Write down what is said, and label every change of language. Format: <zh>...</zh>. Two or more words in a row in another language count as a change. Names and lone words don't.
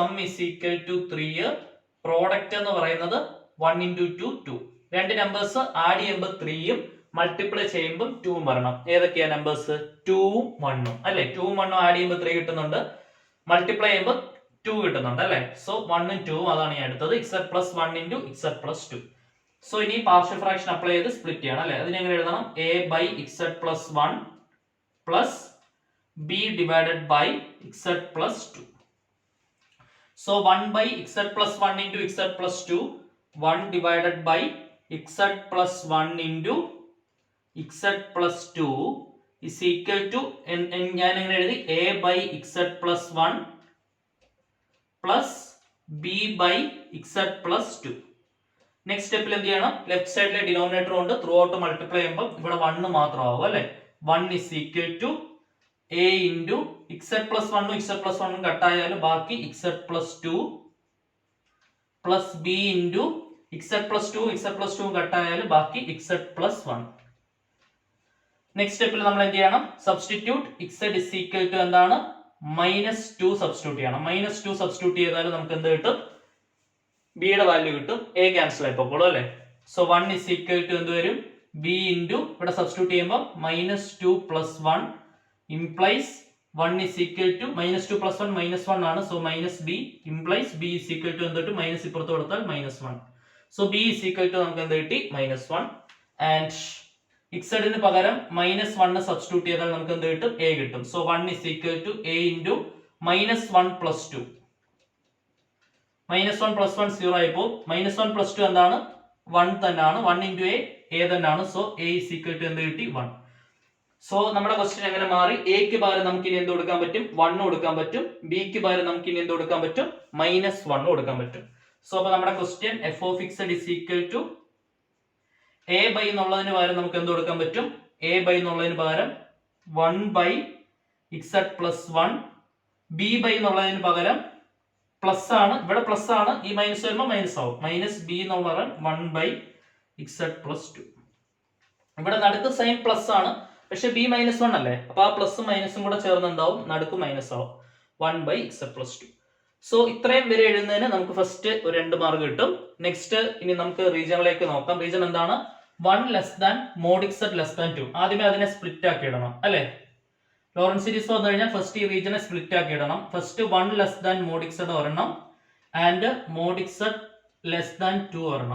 <en>sum is equal to 3, പ്രോഡക്റ്റ്</en> <ml>എന്ന് പറയുന്നത്</ml> <en>1 into 2 2.</en> <ml>രണ്ട് നമ്പേഴ്സ് ആഡ് ചെയ്യുമ്പോൾ 3യും മൾട്ടിപ്ലൈ ചെയ്യുമ്പോൾ 2ഉം വരണം. ഏതൊക്കെയാ നമ്പേഴ്സ്? 2ഉം 1ഉം അല്ലെ. 2ഉം 1ഉം ആഡ് ചെയ്യുമ്പോൾ 3 കിട്ടുന്നുണ്ട്, മൾട്ടിപ്ലൈ ചെയ്യുമ്പോൾ 2 കിട്ടുന്നുണ്ട് അല്ലെ. സോ 1ഉം 2ഉം അതാണ് ഈ അടുത്തത്.</ml> <en>z plus 1 into z plus 2.</en> <ml>സോ ഇനി</ml> <en>partial fraction</en> <ml>അപ്ലൈ ചെയ്ത് സ്പ്ലിറ്റ് ചെയ്യണം അല്ലെ. അതിന് എങ്ങനെ എഴുതണം?</ml> <en>a by z plus 1 plus b divided by z plus 2. So 1 by z plus 1 into z plus 2, 1 divided by z plus 1 into z plus 2 is equal to</en> <ml>ഞാൻ എങ്ങനെ എഴുതി?</ml> <en>a by z plus 1 plus b by z plus 2.</en> <ml>നെക്സ്റ്റ് സ്റ്റെപ്പിൽ എന്ത് ചെയ്യണം? ലെഫ്റ്റ് സൈഡിലെ ഡിനോമിനേറ്റർ കൊണ്ട്</ml> <en>through out</en> <ml>മൾട്ടിപ്ലൈ ചെയ്യുമ്പോൾ ഇവിടെ 1 മാത്രമാവും അല്ലെ.</ml> <en>1 is equal to a into z plus 1 z plus 1</en> <ml>കട്ടായാലും ബാക്കി</ml> <en>z plus 2 plus b into z plus 2 z plus 2</en> <ml>കട്ടായാലും ബാക്കി</ml> <en>z plus 1.</en> <ml>നെക്സ്റ്റ് സ്റ്റെപ്പിൽ നമ്മൾ എന്ത് ചെയ്യണം?</ml> <en>substitute z is equal to</en> <ml>എന്താണ്? -2 സബ്സ്റ്റിറ്റ്യൂട്ട് ചെയ്യണം. -2 സബ്സ്റ്റിറ്റ്യൂട്ട് ചെയ്താൽ നമുക്ക് എന്ത് കിട്ടും? b യുടെ വാല്യൂ കിട്ടും. a ക്യാൻസൽ ആയിപ്പോളൂ അല്ലെ.</ml> <en>സോ 1 is equal to</en> <ml>എന്ത് വരും?</ml> <en>b into</en> <ml>ഇവിടെ സബ്സ്റ്റിറ്റ്യൂട്ട് ചെയ്യുമ്പോൾ</ml> <en>-2 plus 1 implies 1 is equal to -2 plus 1 -1 ആണ്. സോ -b implies b is equal to</en> <ml>എന്ത് കിട്ടും? മൈനസ് ഇപ്പുറത്ത് കൊടുത്താൽ</ml> <en>-1. സോ b is equal to</en> <ml>നമുക്ക് എന്ത് കിട്ടി?</ml> <en>-1.</en> <ml>ആൻഡ് z ന് പകരം -1 സബ്സ്റ്റിറ്റ്യൂട്ട് ചെയ്താൽ നമുക്ക് എന്ത് കിട്ടും?</ml> <en>a കിട്ടും. സോ 1 is equal to a into -1 plus 2. -1 plus 1 0 ആയിപ്പോ. -1 plus 2 എന്താണ്? 1 തന്നെയാണ്. 1 into a തന്നെയാണ്. സോ a is equal to</en> <ml>എന്ത് കിട്ടി?</ml> <en>1.</en> <ml>സോ നമ്മുടെ ക്വസ്റ്റ്യൻ എങ്ങനെ മാറി? എക്ക് പകരം നമുക്ക് ഇനി എന്ത് കൊടുക്കാൻ പറ്റും? 1 കൊടുക്കാൻ പറ്റും. ബിക്ക് പകരം നമുക്ക് ഇനി എന്ത് കൊടുക്കാൻ പറ്റും? -1 കൊടുക്കാൻ പറ്റും. സോ അപ്പൊ നമ്മുടെ ക്വസ്റ്റ്യൻ</ml> <en>f of x is equal to a by</en> <ml>എന്നുള്ളതിന് പകരം നമുക്ക് എന്ത് കൊടുക്കാൻ പറ്റും?</ml> <en>a by</en> <ml>എന്നുള്ളതിന് പകരം</ml> <en>1 by z plus 1.</en> <ml>b by എന്നുള്ളതിന് പകരം പ്ലസ് ആണ്, ഇവിടെ പ്ലസ് ആണ്, ഈ മൈനസ് വരുമ്പോൾ മൈനസ് ആവും.</ml> <en>-b</en> <ml>എന്നുള്ള പകരം</ml> <en>1 by z plus 2.</en> <ml>ഇവിടെ നടുക്ക് സൈൻ പ്ലസ് ആണ്, പക്ഷെ b -1 അല്ലേ. അപ്പൊ ആ പ്ലസും മൈനസും കൂടെ ചേർന്നുണ്ടാവും, നടുക്ക് മൈനസ് ആവും.</ml> <en>1 by z plus 2.</en> <ml>സോ ഇത്രയും വരെ എഴുതുന്നതിന് നമുക്ക് ഫസ്റ്റ് ഒരു 2 മാർക്ക് കിട്ടും. നെക്സ്റ്റ് ഇനി നമുക്ക് റീജിയനിലേക്ക് നോക്കാം.</ml> <en>റീജിയൻ എന്താണ്? 1 less than mod z less than 2.</en> <ml>ആദ്യമേ അതിനെ സ്പ്ലിറ്റ് ആക്കി ഇടണം അല്ലെ. ലോറൻസ് സീരീസ് വന്നു കഴിഞ്ഞാൽ ഫസ്റ്റ് ഈ റീജിയനെ സ്പ്ലിറ്റ് ആക്കി ഇടണം.</ml> <en>first 1 less than mod z ഒരെണ്ണം and mod z less than 2 ഒരെണ്ണം.</en>